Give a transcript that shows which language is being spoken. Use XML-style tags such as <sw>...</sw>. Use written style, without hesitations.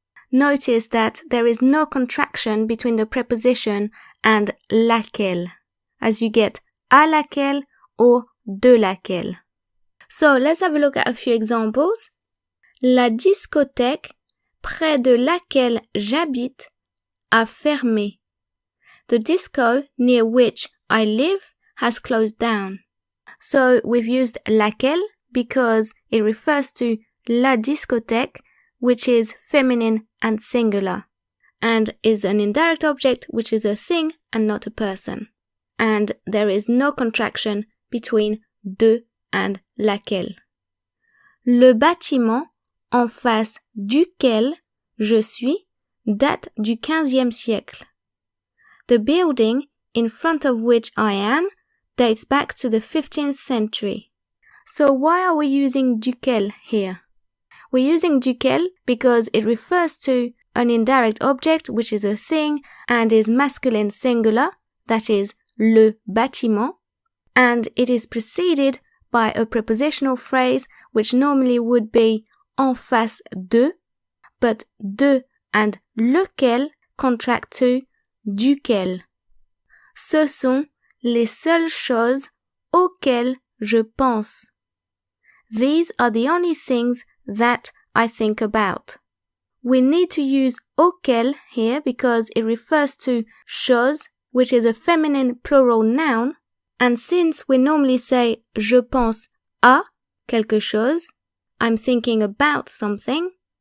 <en>Notice that there is no contraction between the preposition and laquelle, as you get à laquelle or de laquelle. So let's have a look at a few examples.</en> <fr>La discothèque près de laquelle j'habite a fermé.</fr> <en>The disco near which I live has closed down. So we've used laquelle because it refers to la discothèque, which is feminine and singular, and is an indirect object which is a thing and not a person. And there is no contraction between de and laquelle.</en> <fr>Le bâtiment en face duquel je suis date du XVe siècle.</fr> <en>The building in front of which I am dates back to the 15th century. So why are we using duquel here? We're using duquel because it refers to an indirect object which is a thing and is masculine singular, that is le bâtiment, and it is preceded by a prepositional phrase which normally would be en face de, but de and lequel contract to duquel.</en> <fr>Ce sont les seules choses auxquelles je pense.</fr> <en>These are the only things that I think about. We need to use auquel here because it refers to choses, which is a feminine plural noun, and since we normally say</en> <fr>je pense à quelque chose,</fr> <en>I'm thinking about something.</en>